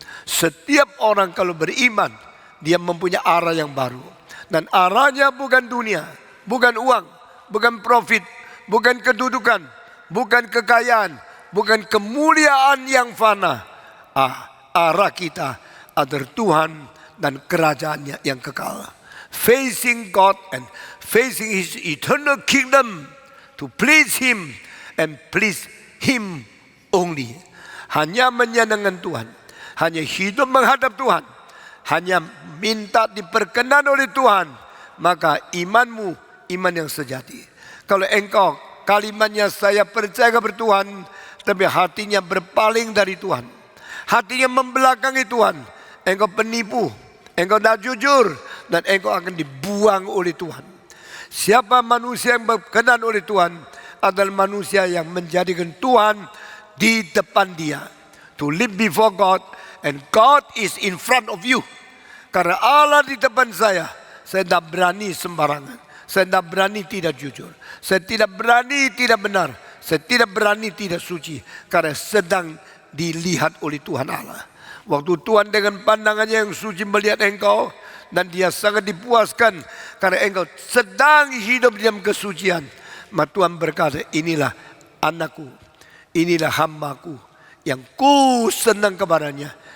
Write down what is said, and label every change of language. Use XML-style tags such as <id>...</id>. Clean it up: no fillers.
<id>Setiap orang kalau beriman, dia mempunyai arah yang baru. Dan arahnya bukan dunia, bukan uang, bukan profit, bukan kedudukan, bukan kekayaan, bukan kemuliaan yang fana. Arah kita adalah Tuhan dan kerajaannya yang kekal.</id> <en>Facing God and facing His eternal kingdom to please Him and please Him only.</en> <id>Hanya menyenangkan Tuhan, hanya hidup menghadap Tuhan, hanya minta diperkenan oleh Tuhan, maka imanmu iman yang sejati. Kalau engkau kalimatnya saya percaya kepada Tuhan, tapi hatinya berpaling dari Tuhan, hatinya membelakangi Tuhan, engkau penipu, engkau tidak jujur, dan engkau akan dibuang oleh Tuhan. Siapa manusia yang berkenan oleh Tuhan adalah manusia yang menjadikan Tuhan di depan dia.</id> <en>To live before God and God is in front of you.</en> <id>Karena Allah di depan saya tidak berani sembarangan. Saya tidak berani tidak jujur. Saya tidak berani tidak benar. Saya tidak berani tidak suci. Karena sedang dilihat oleh Tuhan Allah. Waktu Tuhan dengan pandangannya yang suci melihat engkau, dan dia sangat dipuaskan karena engkau sedang hidup dalam kesucian, maka Tuhan berkata, inilah anakku, inilah hambaku yang ku senang kepadanya.</id>